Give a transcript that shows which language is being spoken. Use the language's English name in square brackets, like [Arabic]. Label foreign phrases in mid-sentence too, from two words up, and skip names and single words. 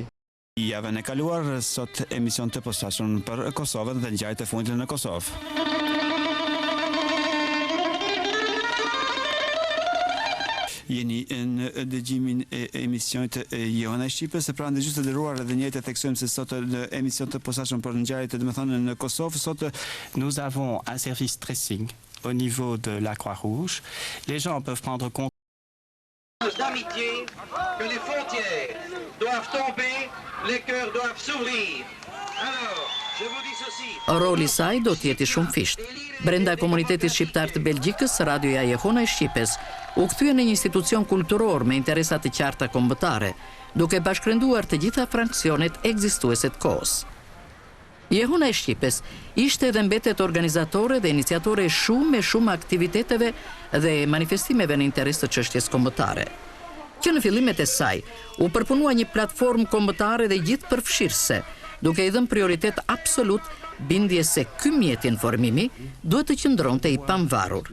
[Albanian] Javën e kaluar, sot emision të posaçëm për Kosovën dhe ngjarjet e fundit në Kosovë. Jeni në dëgjimin e emisionit Jehona e Shqipës, e pra ndëgjues të nderuar, edhe njëjtë theksojmë se sot në emision të posaçëm për ngjarjet në Kosovë, sot [French] nous avons un service tracing au niveau de la Croix-Rouge. Les gens peuvent prendre compte d'amitié que les frontières doivent tomber, les cœurs doivent s'ouvrir. Alors [Albanian] Roli i saj do të jetë shumë fisht. Brenda komunitetit shqiptar të Belgjikës, Radioja Jehona e Shqipes u kthye në një institucion kulturor me interesa të qarta kombëtare, duke bashkërenduar të gjitha fraksionet ekzistuese të kohës. Jehona e Shqipes ishte dhe mbetet organizatore dhe iniciatore shumë aktiviteteve dhe manifestimeve në interes të çështjes kombëtare, që në fillimet e saj u përpunua një platformë kombëtare dhe gjithë përfshirëse, duke i dhënë prioritet absolut bindje se ky mjet informimi duhet të qëndronte i pamvarur.